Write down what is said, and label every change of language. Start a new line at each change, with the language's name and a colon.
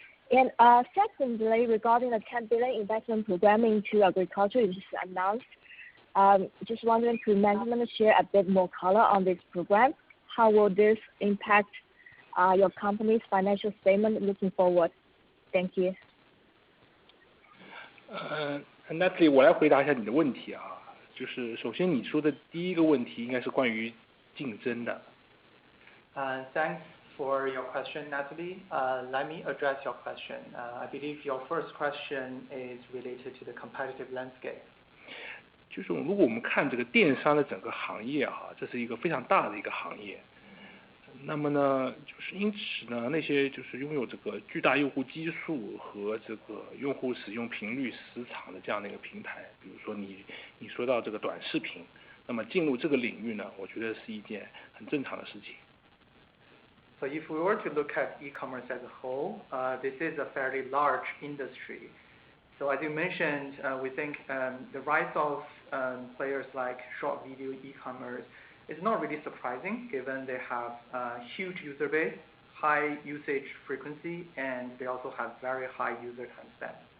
English: And secondly, regarding the 10 billion investment program into agriculture you just announced, just wondering, could management share a bit more color on this program? How will this impact your company's financial statement looking forward? Thank you.
Chinese: Natalie， 我来回答一下你的问题啊，就是首先你说的第一个问题应该是关于竞争的。
English: Thanks for your question, Natalie. Let me address your question. I believe your first question is related to the competitive landscape.
Chinese: 就是如果我们看这个电商的整个行业啊，这是一个非常大的一个行业。那么呢，就是因此呢，那些就是拥有这个巨大用户基数和这个用户使用频率时长的这样的一个平台，比如说你说到这个短视频，那么进入这个领域呢，我觉得是一件很正常的事情。
English: So if we were to look at e-commerce as a whole, this is a fairly large industry. So as you mentioned, we think the rise of players like short video e-commerce is not really surprising, given they have a huge user base, high usage frequency, and they also have very high user time spent.